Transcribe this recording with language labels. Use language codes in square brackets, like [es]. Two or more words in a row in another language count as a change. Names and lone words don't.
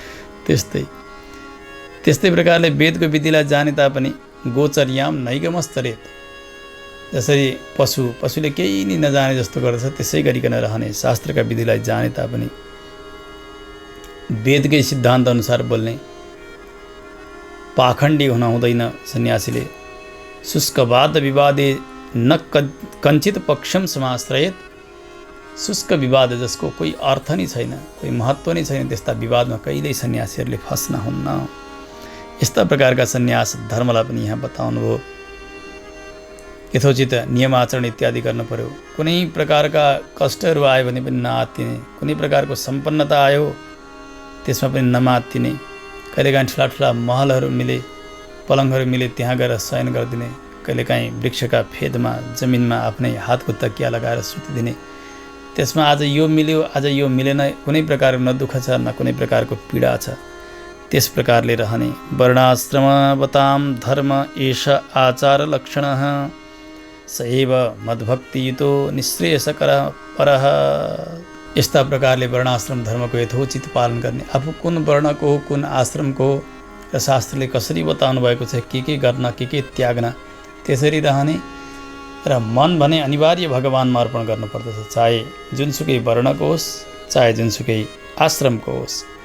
[ne] त्यस्तै प्रकारले वेदको विधिलाई जाने तापनि [sa] गोचर्याम नैगमस्तरेत। [ne] जसरी पशुले केही नि नजाने जस्तो गर्दछ त्यसै गरिकन रहने, शास्त्रका विधिलाई जाने तापनि वेदकै सिद्धान्त अनुसार बोल्ने, पाखण्डी हुन हुँदैन सन्यासीले। [sa] शुष्कवाद विवादे न कञ्चित पक्षम समाश्रयेत। [ne] शुष्क विवाद जसको कोही अर्थ नै छैन, कोही महत्त्व नै छैन, त्यस्ता विवादमा कहिल्यै सन्यासीहरूले फस्न हुन्न। यस्ता प्रकारका सन्यास धर्मलाई पनि यहाँ बताउनुभयो। यथोचित नियमाचरण इत्यादि गर्नु पर्यो। कुनै प्रकारका कष्टहरू आयो भने पनि नआत्तिने, कुनै प्रकारको सम्पन्नता आयो त्यसमा पनि नमात्तिने। कहिलेकाहीँ ठुला ठुला महलहरू मिले, पलङहरू मिले, त्यहाँ गएर शयन गरिदिने। कहिलेकाहीँ वृक्षका फेदमा जमिनमा आफ्नै हातको तकिया लगाएर सुतिदिने। त्यसमा आज यो मिल्यो आज यो मिलेन, कुनै प्रकारको न दुःख छ न कुनै प्रकारको पीडा छ। त्यस प्रकारले रहने। [sa] वर्णाश्रमवतां धर्म एष आचार लक्षणः सएव मद्भक्तियुतो निःश्रेयसकर परः। [ne] यस्ता प्रकारले वर्णाश्रम धर्मको यथोचित पालन गर्ने। आफू कुन वर्णको हो, कुन आश्रमको हो र शास्त्रले कसरी बताउनु भएको छ के गर्न के त्याग्न, त्यसरी रहने। र मन भने अनिवार्य भगवानमा अर्पण गर्नुपर्दछ, चाहे जुनसुकै वर्णको होस् चाहे जुनसुकै आश्रमको होस्।